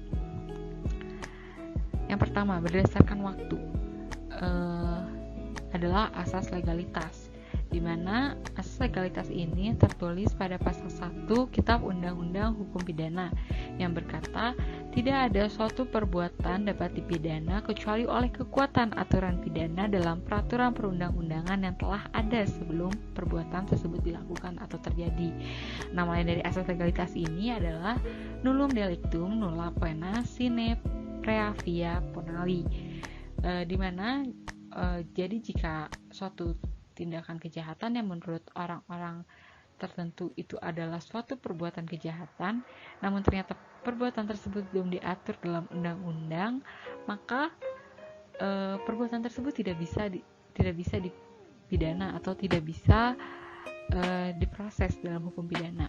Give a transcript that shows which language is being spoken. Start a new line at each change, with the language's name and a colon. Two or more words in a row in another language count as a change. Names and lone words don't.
Indonesian: Yang pertama, berdasarkan waktu adalah asas legalitas, di mana asas legalitas ini tertulis pada pasal 1 Kitab Undang-Undang Hukum Pidana yang berkata, tidak ada suatu perbuatan dapat dipidana kecuali oleh kekuatan aturan pidana dalam peraturan perundang-undangan yang telah ada sebelum perbuatan tersebut dilakukan atau terjadi. Nama lain dari asas legalitas ini adalah
Latin: nullum delictum nulla poena sine praevia ponali,
Indonesian: di mana jadi jika suatu tindakan kejahatan yang menurut orang-orang tertentu itu adalah suatu perbuatan kejahatan, namun ternyata perbuatan tersebut belum diatur dalam undang-undang, maka perbuatan tersebut tidak bisa dipidana atau tidak bisa diproses dalam hukum pidana.